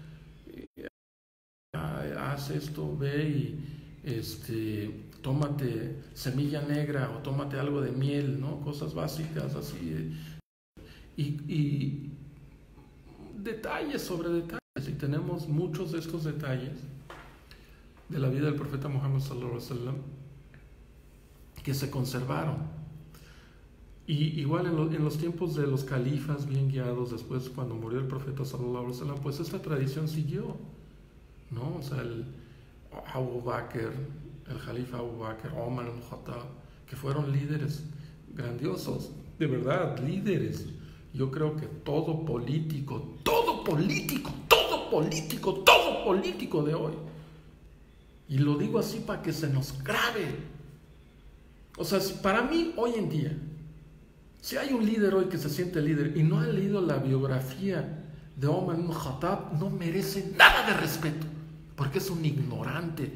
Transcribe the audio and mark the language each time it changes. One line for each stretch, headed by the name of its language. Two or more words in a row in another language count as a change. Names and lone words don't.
Spanish: Haz esto, ve y tómate semilla negra o tómate algo de miel, ¿no? Cosas básicas así, y detalles sobre detalles, y tenemos muchos de estos detalles de la vida del profeta Muhammad
Arabic: صلى الله عليه وسلم
Spanish: que se conservaron. Y igual en los tiempos de los califas bien guiados, después cuando murió el profeta
Arabic: صلى الله عليه وسلم,
Spanish: pues esta tradición siguió, ¿no? O sea, el califa Abu Bakr, Omar al-Khattab, que fueron líderes grandiosos, de verdad, líderes. Yo creo que todo político de hoy, y lo digo así para que se nos grabe, o sea, para mí hoy en día, si hay un líder hoy que se siente líder y no ha leído la biografía de Omar ibn Khattab no merece nada de respeto, porque es un ignorante.